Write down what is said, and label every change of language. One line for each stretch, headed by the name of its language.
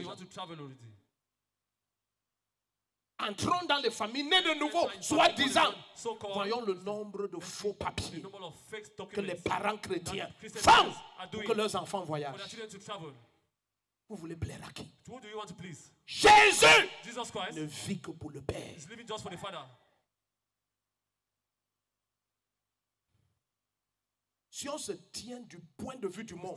French: déjà?
English: want to travel already.
French: Entrons dans les familles nées de nouveau, soi-disant. Voyons le nombre de faux papiers que les parents chrétiens font pour que leurs enfants voyagent. Vous voulez plaire à qui?
English: Who do you want to please?
French: Jésus
English: Jesus Christ
French: ne vit que pour le Père.
English: is living just for the Father.
French: Si on se tient du point de vue du monde,